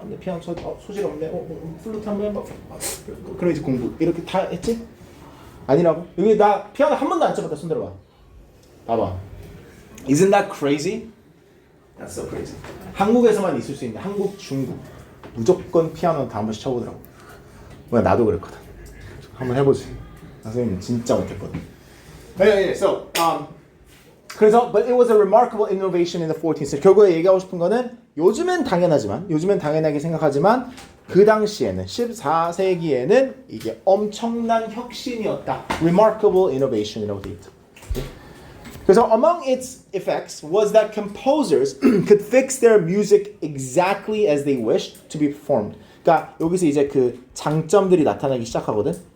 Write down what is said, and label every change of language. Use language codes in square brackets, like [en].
[ko] 근데 피아노 소질 없네. 플루트 한번 해봐. 그럼 이제 공부 이렇게 다 했지? 아니라고? 여기 나 피아노 한 번도 안 쳐봤다. 손 들어봐. 봐봐. [en] Isn't that crazy? That's so crazy. [ko] 한국에서만 있을 수 있는 한국, 중국 무조건 피아노 다 한 번씩 쳐보더라고. 나도 그랬거든. 한번 해보지. 선생님 진짜 못했거든. [en] Yeah, so 그래서 but it was a remarkable innovation in the 14th century. [ko] 결국에 얘기하고 싶은 거는 요즘엔 당연하게 생각하지만 그 당시에는 14세기에는 이게 엄청난 혁신이었다. Remarkable innovation이라고 돼 있죠. [en] 그래서 among its effects was that composers could fix their music exactly as they wished to be performed. [ko] 그러니까 여기서 이제 그 장점들이 나타나기 시작하거든.